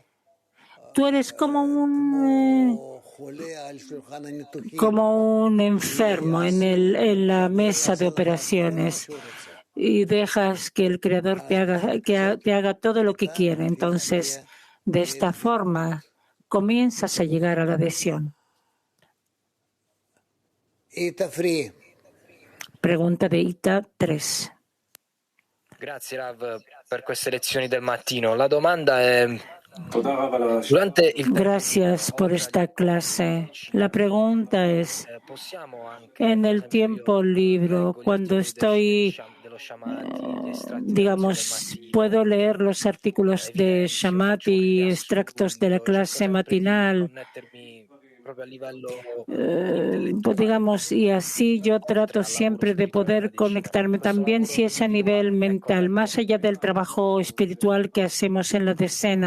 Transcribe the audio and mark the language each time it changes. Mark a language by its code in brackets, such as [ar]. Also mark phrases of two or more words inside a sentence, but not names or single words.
[es] Tú eres como un enfermo en la mesa de operaciones, y dejas que el Creador te haga todo lo que quiere. Entonces, de esta forma, comienzas a llegar a la adhesión. Pregunta de Ita 3. [it] Grazie Rav per queste lezioni del mattino. La domanda è: [es] gracias por esta clase. La pregunta es, en el tiempo libre, cuando estoy, puedo leer los artículos de Shamat y extractos de la clase matinal, y así yo trato siempre de poder conectarme también, si es a nivel mental, más allá del trabajo espiritual que hacemos en la decena.